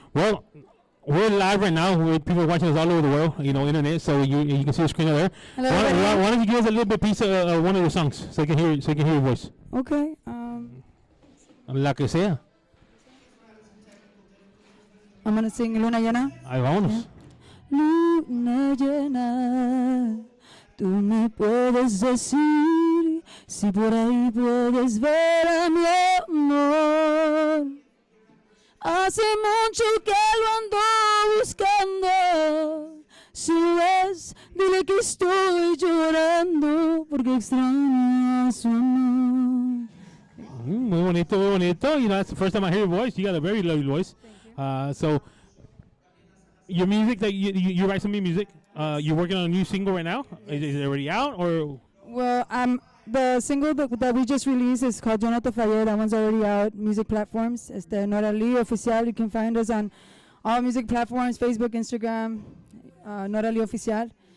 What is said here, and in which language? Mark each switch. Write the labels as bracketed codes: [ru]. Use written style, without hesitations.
[en] Well, we're live right now with people watching us all over the world, internet, so you can see the screen over there. Hello, why don't you give us a little bit piece of one of your songs so I can hear your voice? Okay. [es] La que sea. [en] I'm going to sing Luna Llena. [es] Ahí vámonos. [en] Yeah. [es] Luna llena, tú me puedes decir si por ahí puedes ver a mi amor. Hace mucho que lo ando buscando. Si lo ves, dile que estoy llorando porque extraño a su amor. Muy bonito, muy bonito. [en] That's the first time I hear your voice. You got a very lovely voice. So your music, that you write some new music. You're working on a new single right now. Is it already out, or? Well, the single that we just released is called Yo No Te Fallé. That one's already out. Music platforms. It's the Nora Lee Oficial. You can find us on all music platforms: Facebook, Instagram, Nora Lee Oficial.